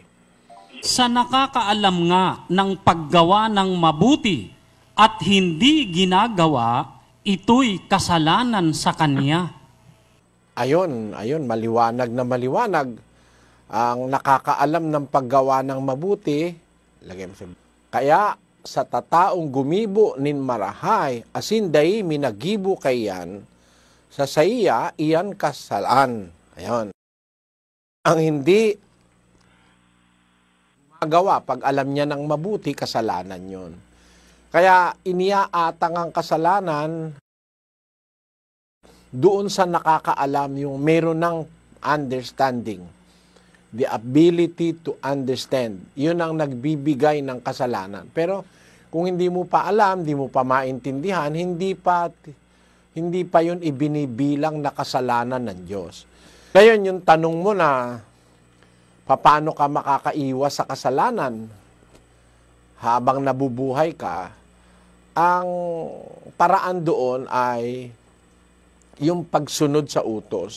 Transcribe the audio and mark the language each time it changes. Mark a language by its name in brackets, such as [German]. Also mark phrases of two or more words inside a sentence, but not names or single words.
[Filipino] Sa nakakaalam nga ng paggawa ng mabuti at hindi ginagawa, ito'y kasalanan sa kanya. Ayon, maliwanag na maliwanag. Ang nakakaalam ng paggawa ng mabuti, [Bikol] kaya sa tataong gumibo nin marahay, asin day minagibo kayan, sa saiya iyan kasalaan. [Filipino] Ayon. Ang hindi magawa pag alam niya ng mabuti, kasalanan yon. Kaya iniaatang ang kasalanan doon sa nakakaalam, yung meron ng understanding. [English] The ability to understand. [Filipino] Yun ang nagbibigay ng kasalanan. Pero kung hindi mo pa alam, hindi mo pa maintindihan, hindi pa yun ibinibilang na kasalanan ng Diyos. Ngayon, yung tanong mo na, paano ka makakaiwas sa kasalanan habang nabubuhay ka, ang paraan doon ay yung pagsunod sa utos.